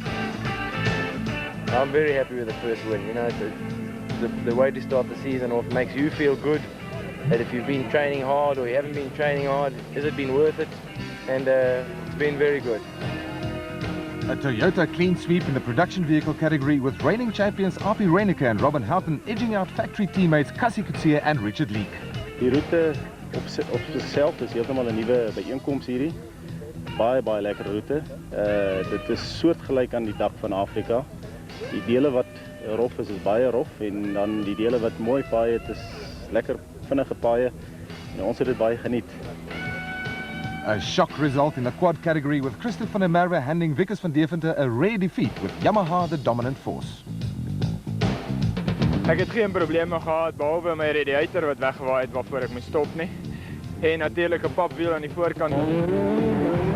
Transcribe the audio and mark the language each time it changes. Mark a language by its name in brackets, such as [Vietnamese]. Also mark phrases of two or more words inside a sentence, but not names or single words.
[English] I'm very happy with the first win. You know, the way to start the season off makes you feel good that if you've been training hard or you haven't been training hard, has it been worth it? And it's been very good. A Toyota clean sweep in the production vehicle category with reigning champions Api Reineke and Robin Houghton edging out factory teammates Cassie Kutsia and Richard Leek. [Afrikaans] Die route op zichzelf is heeltemal 'n nuwe byeenkoms hierdie. Baie lekker route. Dit is soortgelyk aan die dak van Afrika. Die dele wat rof is baie rof en dan die dele wat mooi paaie, dit is lekker vinnige paaie en ons het dit baie geniet. [English] A shock result in the quad category with Christophe van der Merwe handing Wickers van Deventer a rare defeat with Yamaha the dominant force. [Afrikaans] Ek het geen probleme gehad behalwe my radiator wat weggewaai het waarvoor ek moes stop nie. En natuurlik 'n papwiel aan die voorkant.